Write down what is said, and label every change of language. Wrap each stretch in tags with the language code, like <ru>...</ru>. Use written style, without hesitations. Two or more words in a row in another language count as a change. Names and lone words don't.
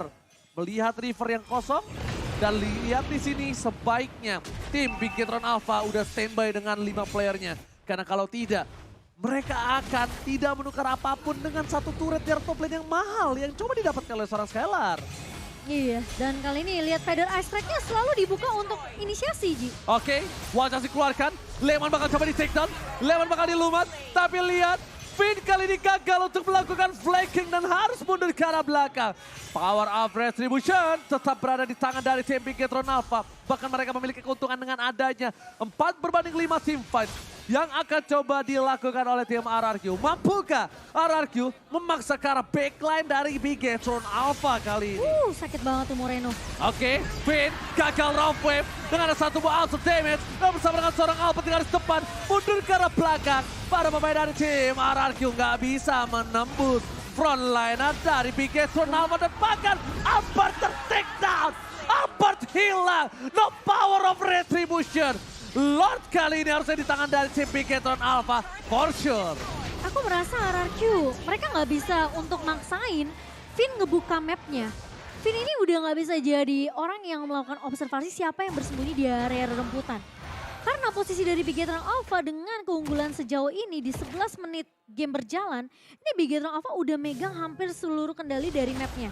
<id>Melihat river yang kosong, dan lihat di sini sebaiknya tim Bigetron Alpha udah standby dengan 5 playernya. Karena kalau tidak, mereka akan tidak menukar apapun dengan satu turret dari</id> <en>top lane</en> <id>yang mahal yang coba didapatkan oleh seorang Skylar. Iya, dan kali ini lihat Feather Strike-nya selalu dibuka untuk inisiasi, Ji. Oke, wajah dikeluarkan, Lemon bakal coba di</id> <en>take down,</en> <id>Lemon bakal dilumat, tapi lihat Finn kali ini gagal untuk melakukan flanking dan harus mundur ke arah belakang. Power of Retribution tetap berada di tangan dari tim Bigetron Alpha. Bahkan mereka memiliki keuntungan dengan adanya 4 berbanding 5</id> <en>team fight</en> <id>yang akan coba dilakukan oleh tim RRQ. Mampukah RRQ memaksa ke arah backline dari Bigetron Alpha kali ini? Sakit banget tuh Moreno. Oke, Finn gagal</id> <en>round wave</en> <id>dengan ada satu buah ultimate damage. Dan bersama dengan seorang Albert di garis depan, mundur ke arah belakang. Para pemain dari tim RRQ nggak bisa menembus frontliner dari Bigetron Alpha dan bahkan Albert</id> <en>ter-take down.</en> <id>Albert hilang, no power of retribution. Lord kali ini harusnya di tangan dari tim Bigetron Alpha,</id> <en>for sure.</en> <id>Aku merasa RRQ, mereka nggak bisa untuk maksain Finn ngebuka mapnya. Finn ini udah nggak bisa jadi orang yang melakukan observasi siapa yang bersembunyi di area reremputan. Karena posisi dari Bigetron Alpha dengan keunggulan sejauh ini di 11 menit game berjalan, ini Bigetron Alpha udah megang hampir seluruh kendali dari mapnya.</id>